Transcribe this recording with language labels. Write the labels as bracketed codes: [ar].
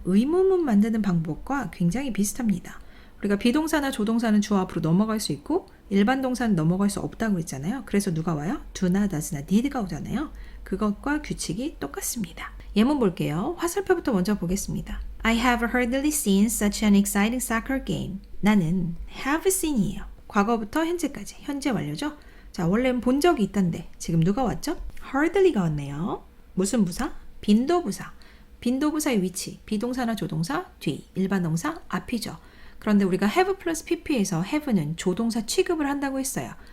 [ko] 의문문 만드는 방법과 굉장히 비슷합니다. 우리가 비동사나 조동사는 주어 앞으로 넘어갈 수 있고 일반 동사는 넘어갈 수 없다고 했잖아요. 그래서 누가 와요? do나 does나 did가 오잖아요. 그것과 규칙이 똑같습니다. 예문 볼게요. 화살표부터 먼저 보겠습니다. [en] I have hardly seen such an exciting soccer game. [ko] 나는 [en] have seen [ko] 이에요. 과거부터 현재까지. 현재 완료죠? 자, 원래는 본 적이 있던데 지금 누가 왔죠? hardly가 왔네요. 무슨 부사? 빈도부사. 빈도부사의 위치. 비동사나 조동사 뒤. 일반 동사 앞이죠. 그런데 우리가 have 플러스 pp에서 have는 조동사 취급을 한다고 했어요.